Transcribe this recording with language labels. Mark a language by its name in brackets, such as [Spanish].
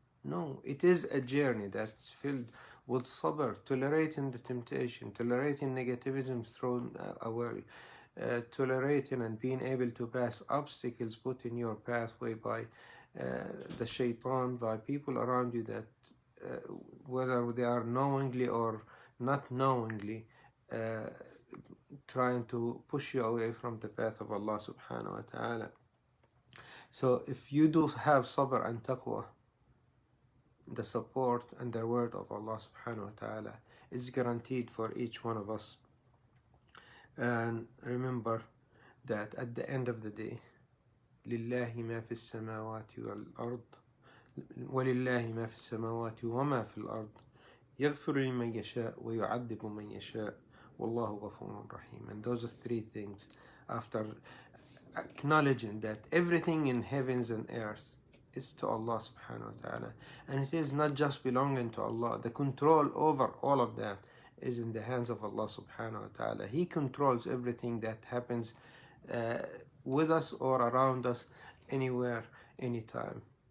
[English] No, it is a journey that's filled with sabr, tolerating the temptation, tolerating negativism thrown away, tolerating and being able to pass obstacles put in your pathway by the shaitan, by people around you that whether they are knowingly or not knowingly trying to push you away from the path of Allah subhanahu wa ta'ala. So if you do have sabr and taqwa, the support and the word of Allah subhanahu wa ta'ala is guaranteed for each one of us. And remember that at the end of the day, [Arabic] لله ما في السماوات والأرض ولله ما في السماوات وما في الأرض يغفر لمن يشاء ويعذب من يشاء والله غفور رحيم. [English] And those are three things. After acknowledging that everything in heavens and earth is to Allah subhanahu wa ta'ala, and it is not just belonging to Allah, the control over all of that is in the hands of Allah subhanahu wa ta'ala. He controls everything that happens with us or around us, anywhere, anytime.